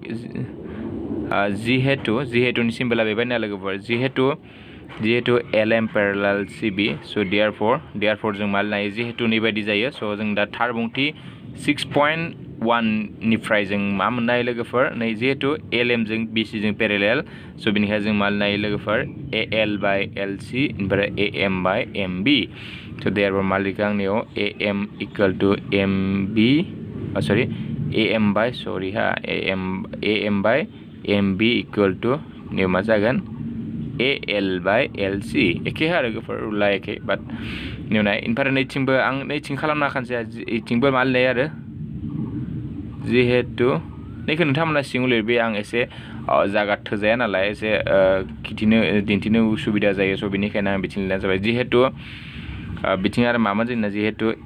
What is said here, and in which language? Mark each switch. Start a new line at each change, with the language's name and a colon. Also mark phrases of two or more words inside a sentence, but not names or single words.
Bodo: जिहेतुनि सिम्बला बेबायदिनो लोगोफोर जिहेतु
English: LM parallel CB
Bodo: स' therefore जों मा लिरनो जिहेतु नैबायदि जायो स' जों दा थारबुंथि 6.1 निफ्राय जों मा मोननो हायो लोगोफोर नै जिहेतु LM जों BC जों पेरेलेल स' बेनिखायनो जों मा लिरनो हायो लोगोफोर
English: AL by LC
Bodo: ओमफ्राय
English: AM by MB
Bodo: स' therefore मा लिरखो आंनियाव
English: AM equal to MB AM by MB equal to
Bodo: निउ मा जागोन
English: AL by LC
Bodo: एखे आरो लोगोफोर रुला एखे बाट निउनाय ओमफ्राय नैथिंबो आं नैथिं खालामना खानसै इथिंबो मा लिरनाय आरो जिहेतु नैखौ नोंथांमोना सिङाव लिरबे आं एसे जागा थोजाया नालाय एसे दिन्थिनो उसुबिदा जायो स' बेनिखायनो आं बिथिं लिरनाय जाबाय जिहेतु बिथिं आरो मामोन जोंना जिहेतु